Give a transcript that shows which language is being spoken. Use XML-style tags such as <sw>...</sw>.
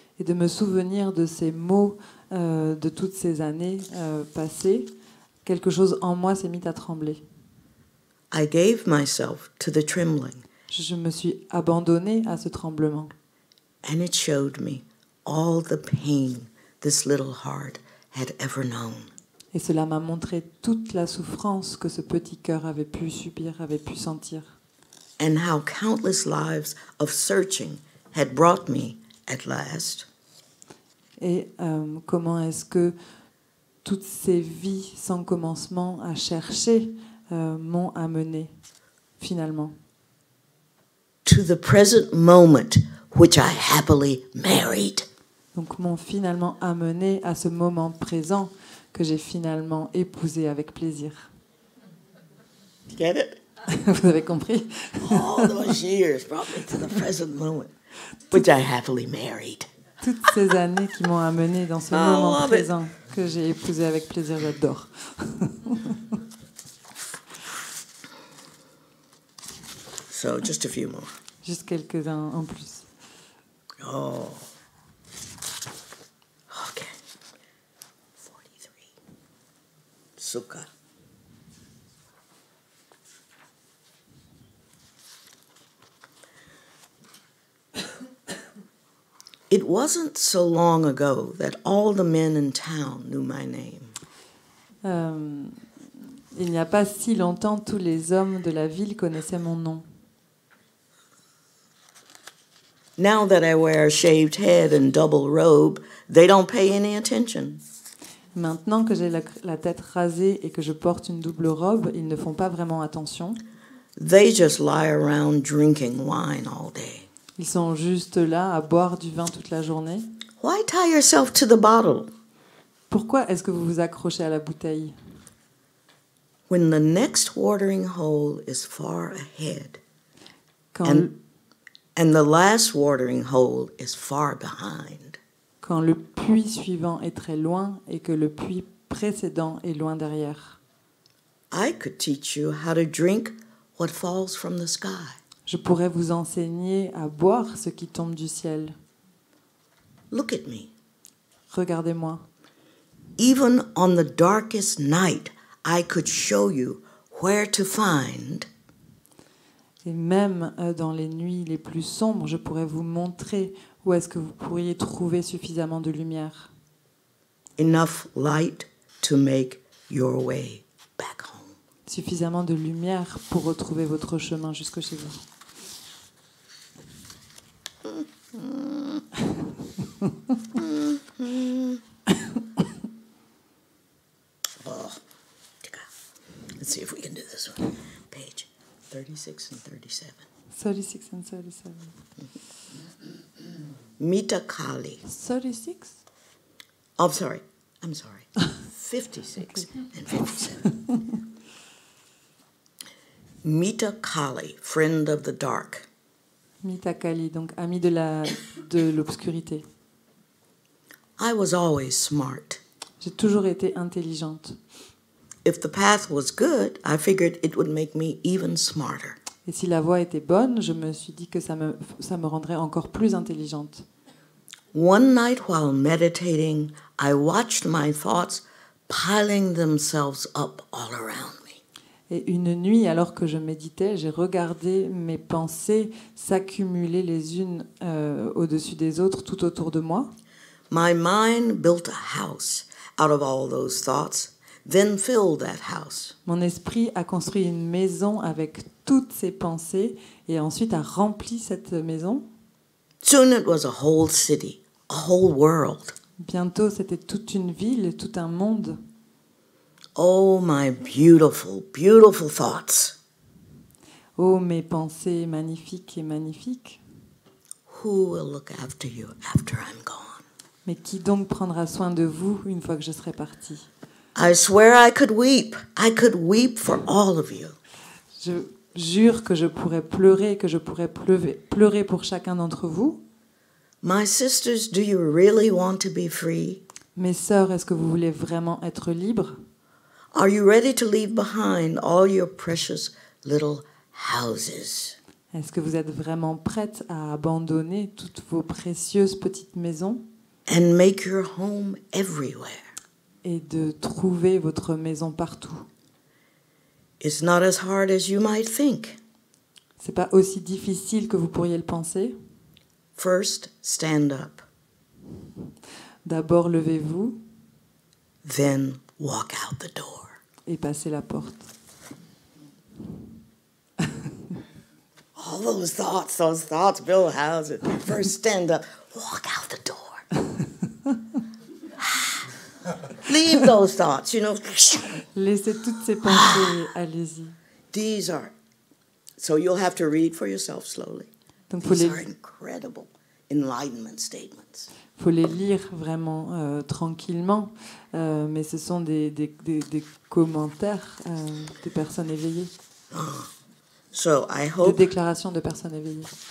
<fr>Et de me souvenir de ces mots de toutes ces années passées, quelque chose en moi s'est mis à trembler.</fr> <en>I gave myself to the trembling,</en> <fr>Je me suis abandonnée à ce tremblement.</fr> <en>and it showed me all the pain this little heart had ever known.</en> <fr>Et cela m'a montré toute la souffrance que ce petit cœur avait pu subir, avait pu sentir.</fr> <en>And how countless lives of searching had brought me, at last,</en> <fr>Et comment est-ce que toutes ces vies sans commencement à chercher m'ont amené finalement</fr> <en>to the present moment which I happily married.</en> <fr>Donc m'ont finalement amené à ce moment présent que j'ai finalement épousé avec plaisir.</fr> <en>Get it?</en> <fr>Vous avez compris?</fr> <en>All those years brought me to the present moment which I happily married.</en> <fr>Toutes ces années qui m'ont amené dans ce moment présent que j'ai épousé avec plaisir, j'adore.</fr> <en>So just a few more.</en> <fr>Juste quelques-uns en plus.</fr> <en>Oh. Okay. 43. Sukha. It wasn't so long ago that all the men in town knew my name.</en> <fr>Il n'y a pas si longtemps, tous les hommes de la ville connaissaient mon nom.</fr> <en>Now that I wear a shaved head and double robe, they don't pay any attention.</en> <fr>Maintenant que j'ai la tête rasée et que je porte une double robe, ils ne font pas vraiment attention.</fr> <en>They just lie around drinking wine all day.</en> <fr>Ils sont juste là à boire du vin toute la journée.</fr> <en>Why tie yourself to the bottle?</en> <fr>Pourquoi est-ce que vous vous accrochez à la bouteille?</fr> <en>When the next watering hole is far ahead,</en> <fr>Quand</fr> <en>and the last watering hole is far behind,</en> <fr>quand le puits suivant est très loin et que le puits précédent est loin derrière.</fr> <en>I could teach you how to drink what falls from the sky.</en> <fr>Je pourrais vous enseigner à boire ce qui tombe du ciel.</fr> <en>Look at me.</en> <fr>Regardez-moi.</fr> <en>Even on the darkest night, I could show you where to find</en> <fr>Et même dans les nuits les plus sombres, je pourrais vous montrer où est-ce que vous pourriez trouver suffisamment de lumière.</fr> <en>enough light to make your way back home.</en> <fr>Suffisamment de lumière pour retrouver votre chemin jusque chez vous.</fr> <en>Oh, let's see if we can do this one. Page 36 and 37. 36 and 37. Mita Kali. 36? Oh, I'm sorry. 56 and 57. Mita Kali, friend of the dark.</en> <fr>Mita Kali, donc ami de l'obscurité.</fr> <en>I was always smart.</en> <fr>J'ai toujours été intelligente.</fr> <en>If the path was good, I figured it would make me even smarter.</en> <fr>Et si la voie était bonne, je me suis dit que ça me rendrait encore plus intelligente.</fr> <en>One night while meditating, I watched my thoughts piling themselves up all around me.</en> <fr>Et une nuit, alors que je méditais, j'ai regardé mes pensées s'accumuler les unes au-dessus des autres tout autour de moi.</fr> <en>My mind built a house out of all those thoughts, then filled that house.</en> <fr>Mon esprit a construit une maison avec toutes ces pensées et ensuite a rempli cette maison.</fr> <en>Soon it was a whole city, a whole world.</en> <fr>Bientôt, c'était toute une ville, tout un monde.</fr> <en>Oh, my beautiful, beautiful thoughts.</en> <fr>Oh, mes pensées magnifiques et magnifiques.</fr> <en>Who will look after you after I'm gone?</en> <fr>Mais qui donc prendra soin de vous une fois que je serai partie?</fr> <en>I swear I could weep. I could weep for all of you.</en> <fr>Je jure que je pourrais pleurer, que je pourrais pleurer pour chacun d'entre vous.</fr> <en>My sisters, do you really want to be free?</en> <fr>Mes sœurs, est-ce que vous voulez vraiment être libres?</fr> <en>Are you ready to leave behind all your precious little houses?</en> <fr>Est-ce que vous êtes vraiment prêtes à abandonner toutes vos précieuses petites maisons</fr> <en>And make your home everywhere?</en> <fr>et de trouver votre maison partout?</fr> <en>It's not as hard as you might think.</en> <fr>C'est pas aussi difficile que vous pourriez le penser.</fr> <en>First, stand up.</en> <fr>D'abord, levez-vous</fr> <en>Then walk out the door.</en> <fr>et passez la porte.</fr> <en>All those thoughts build houses. First, stand up, walk out the door. Leave those thoughts,</en> <fr>Laissez toutes ces pensées, allez-y.</fr> <en>These are, so you'll have to read for yourself slowly.</en> <fr>Donc, faut</fr> <en>These are incredible enlightenment statements.</en> <fr>les lire vraiment tranquillement, mais ce sont des commentaires de personnes éveillées,</fr> <en>So I</en> <fr>de</fr> <en>hope</en> <fr>déclarations de personnes éveillées.</fr>